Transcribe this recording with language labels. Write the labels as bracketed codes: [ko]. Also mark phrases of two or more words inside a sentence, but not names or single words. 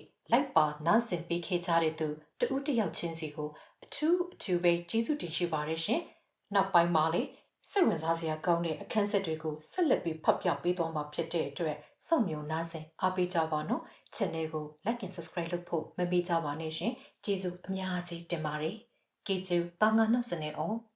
[my] လိုက်ပါနားဆင်ပေးခဲ့ကြတဲ့သူတူတယောက်ချင်းစီကိုအထူးပဲကျေးဇူးတင်ရှိပါတယ်ရှင်နောက်ပိုင်းမှာလည်းစိတ်ဝင်စားစရာကောင်းတဲ့အခန်းဆက်တွေကိုဆက်လက်ပြီးဖတ်ပြပေးသွားမှာဖြစ်တဲ့အတွက်စောင့်မျှော်နားဆင်အားပေးကြပါနော် channel ကို [en] like and subscribe [my] လုပ်ဖို့မမေ့ကြပါနဲ့ရှင်ကျေးဇူးအများကြီးတင်ပါတယ်ကေကျူတာငါနောက်စနေအောင်